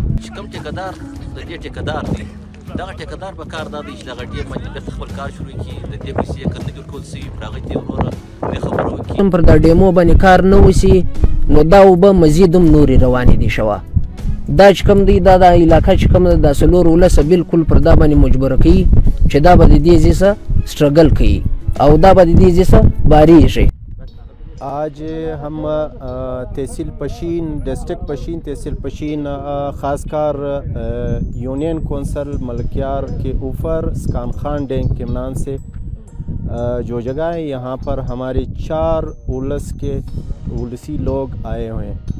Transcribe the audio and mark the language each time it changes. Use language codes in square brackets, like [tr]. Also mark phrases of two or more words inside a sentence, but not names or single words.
[ps] چې کوم ټیکدار د دې ټیکدار دی، دغه ټیکدار په کار دا دی چې دغه ډیم باندې بیرته خپل کار شروع کړي، د دې پیسې یې کړنې ورکول سوي، پر هغه دې وروره دې خبره وکړي. پر دا ډیمو باندې کار نه وسي نو دا اوبه مزید هم نورې روانې دي شوه. دا چې کوم دی دا علاقه چې کوم دا څلور ولسه بالکل پر دا باندې مجبوره کوي چې دا به د دې ځای څخه سټرګل کوي او دا به د دې ځای څخه بارېږي. [ur] آج ہم تحصیل پشین، ڈسٹرکٹ پشین، تحصیل پشین خاص کر یونین کونسل ملکیار کے اوپر سکان خان ڈیم کے نام سے جو جگہ ہے، یہاں پر ہمارے 4 اولسی لوگ آئے ہوئے ہیں۔